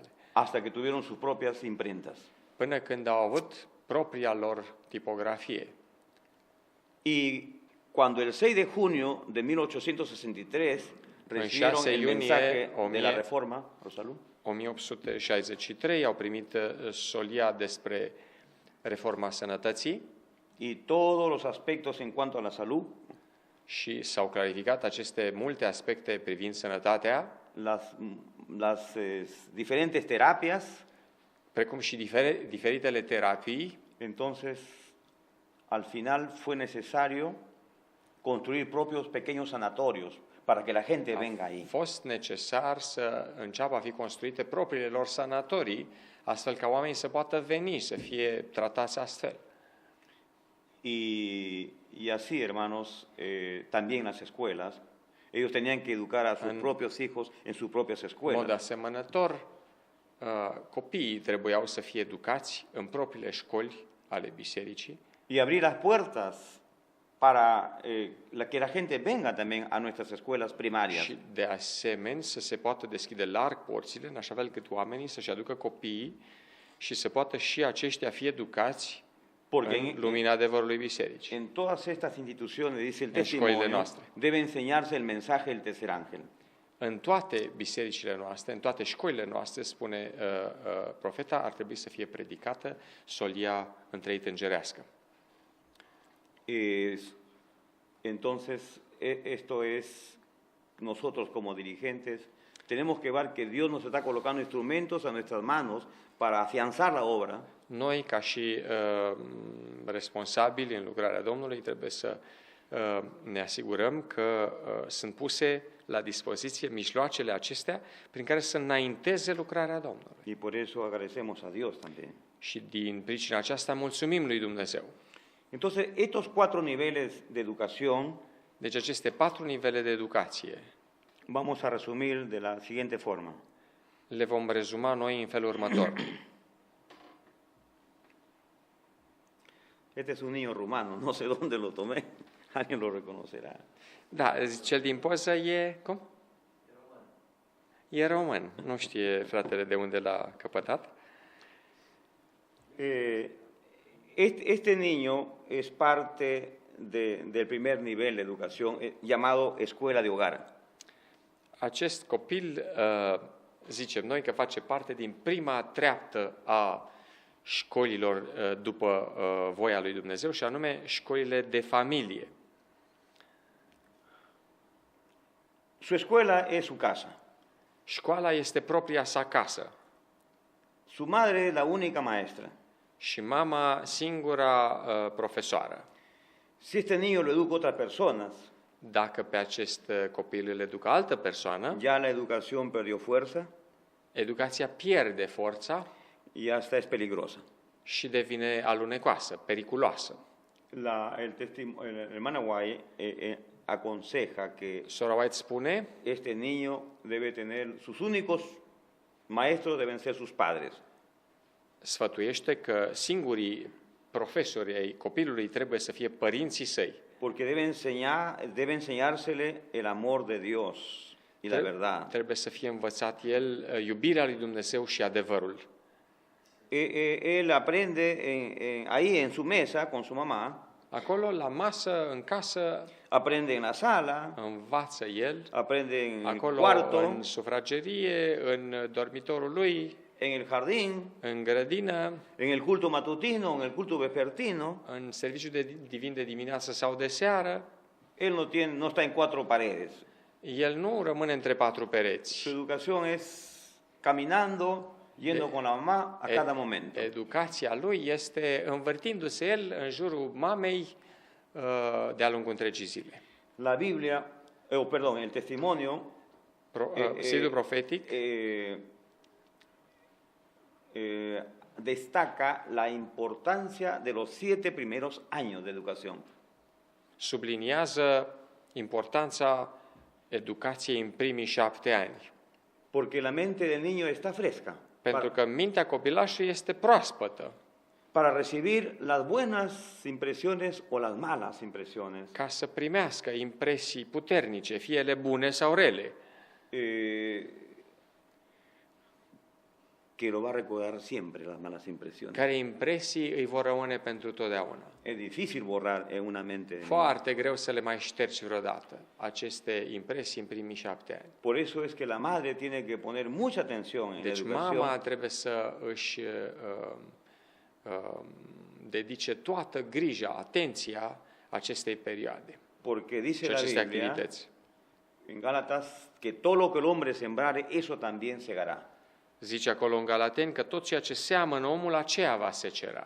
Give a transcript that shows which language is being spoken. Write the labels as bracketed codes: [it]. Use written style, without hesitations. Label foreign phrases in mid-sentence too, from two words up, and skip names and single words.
[es] Hasta que tuvieron sus propias imprentas. [ro] Până când au avut propria lor tipografie. [es] Y cuando el 6 de junio de 1863 recibieron el mensaje de la reforma, Rosalú, [ro] 1863 au primit solia despre reforma sănătății [es] y todos los aspectos en cuanto a la salud, [ro] și s-au clarificat aceste multe aspecte privind sănătatea, [es] las diferentes terapias. [ro] precum și diferitele terapii. [es] Entonces, al final fue necesario construir propios pequeños sanatorios para que la gente venga ahí. [ro] A fost necesar să înceapă a fi construite propriile lor sanatorii, astfel ca oamenii să poată veni, să fie tratați astfel. [es] Y así, hermanos, también las escuelas, ellos tenían que educar a sus propios hijos en sus propias [ro] În mod [es] escuelas. [ro] asemănător, copiii trebuiau să fie educați în propriile școli ale bisericii [es] Y abrir las puertas para que la gente venga también a nuestras escuelas primarias. [ro] și de asemenea să se poată deschide larg porțile, în așa fel cât oamenii să-și aducă copiii și să poată și aceștia fi educați [es] Porque [ro] în lumina adevărului bisericii. [es] en todas estas instituciones, dice el [ro] En escuelile [es] testimonio, [ro] noastre. [es] debe enseñarse el mensaje del tercer ángel. [ro] În toate bisericile noastre, în toate școlile noastre, spune profeta, ar trebui să fie predicată solia întreit îngerească. [es] Entonces, esto es, nosotros como dirigentes, tenemos que ver que Dios nos está colocando instrumentos a nuestras manos para afianzar la obra. [ro] Noi, ca și responsabili în lucrarea Domnului, trebuie să ne asigurăm că sunt puse la dispoziție mijloacele acestea prin care să înainteze lucrarea Domnului. [es] Y por eso agradecemos a Dios también. [ro] Și din pricina aceasta mulțumim lui Dumnezeu. [es] Entonces, estos 4 niveles de educación [ro] Deci aceste 4 nivele de educație [es] vamos a resumir de la siguiente forma. [ro] le vom rezuma noi în felul următor. [es] Este es un niño rumano, no sé dónde lo tomé, alguien lo reconocerá. [ro] Da, cel din poză e, cum? E român. Nu știe fratele de unde l-a căpătat. [es] Este niño es parte del primer nivel de educación llamado escuela de hogar. [ro] Acest copil, zicem noi, că face parte din prima treaptă a școlilor după voia lui Dumnezeu, și anume școlile de familie. [es] Su escuela es su casa. [ro] Școala este propria sa casă [es] Su madre es la única maestra. [ro] și mama singura profesoară. [es] Si este niño lo educa otras personas, [ro] Dacă pe acest copil îl educă altă persoană, [es] ya la educación perdió fuerza [ro] educația pierde forța [es] y hasta es peligrosa. [ro] și devine alunecoasă, periculoasă. [es] El hermana Guay aconseja que [ro] Sora White spune, [es] este niño debe tener, sus únicos maestros deben ser sus padres. [ro] sfătuiește că singurii profesori ai copilului trebuie să fie părinții săi. [es] Porque debe enseñársele el amor de Dios y la verdad. [ro] Trebuie să fie învățat el iubirea lui Dumnezeu și adevărul. [es] Él aprende ahí en su mesa con su mamá, [ro] Acolo, la masă, în casă, [es] aprende en la sala, [ro] învață el, [es] aprende en el [ro] acolo, [es] cuarto, [ro] în sufragerie, în dormitorul lui, [es] en el jardín, [ro] în grădină, [es] en el culto matutino, en el culto vespertino. [ro] în serviciul divin de dimineață sau de seară. [es] Él no está en 4 paredes. [ro] El nu rămâne între 4 [es] Su [ro] pereți. [es] educación es caminando, yendo con la mamá a cada momento. [ro] Educația lui este învârtindu-se el în jurul mamei de-a lungul întregii zile. [es] La Biblia, el testimonio [ro] Sidul profetic [es] destaca la importancia de los 7 primeros años de educación. [ro] subliniază importanța educației în primii 7 ani. [es] porque la mente del niño está fresca [ro] Pentru că mintea copilașului este proaspătă [es] para recibir las buenas impresiones o las malas impresiones [ro] ca să primească impresii puternice, fie ele bune sau rele, [es] eh, que lo va a recordar siempre las malas impresiones. [ro] care impresii îi vor rămâne pentru totdeauna. [es] Es difícil borrar en una mente de niño. [ro] Foarte greu să le mai ștergi vreodată, aceste impresii în primii 7 ani. [es] Por eso es que la madre tiene que poner mucha atención en la [ro] Deci [es] educación, [ro] mama trebuie să își dedice toată grija, atenția acestei perioade [es] porque dice [ro] și [es] la [ro] aceste [es] Biblia [ro] activități. [es] en Gálatas que todo lo que el hombre sembrare, eso también segará. [ro] Zice acolo în Galateni că tot ceea ce seamănă omul, aceea va secera.